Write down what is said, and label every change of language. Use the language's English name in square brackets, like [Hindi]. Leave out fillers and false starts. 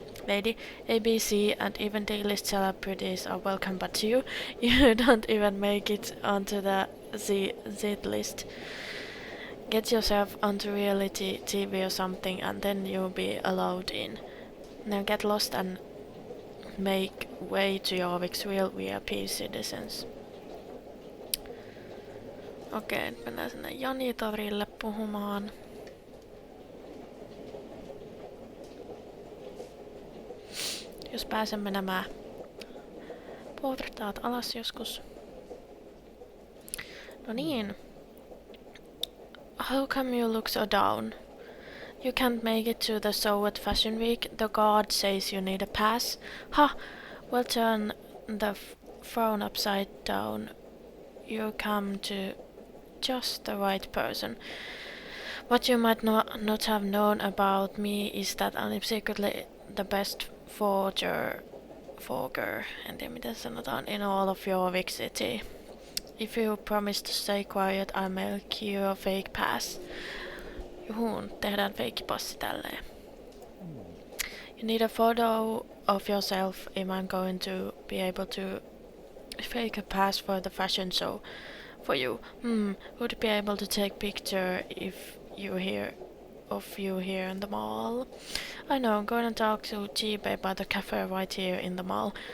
[English] Lady, ABC, and even D-list celebrities are welcome, but you don't even make it onto the Z-list. Get yourself onto reality TV or something, and then you'll be allowed in. Now get lost and make way to Jorvik's real VIP citizens. [Finnish] Okei, mennään sinne Janitorille puhumaan. Jos pääsemme nämä portaat alas joskus. No niin. [English] How come you look so down? You can't make it to the show at Fashion Week. The guard says you need a pass. Ha! Well, turn the phone upside down. You come to just the right person. What you might not have known about me is that I'm secretly the best forger, [Finnish] en tiedä mitä sanotaan, [English] in all of Jorvik City. If you promise to stay quiet, I'll make you a fake pass. [Finnish] Juhuun, tehdään feikkipassi tälleen. [English] You need a photo of yourself if I'm going to be able to fake a pass for the fashion show for you. Would be able to take picture if you here of you here in the mall. I know, I'm going to talk to Jibe by the cafe right here in the mall.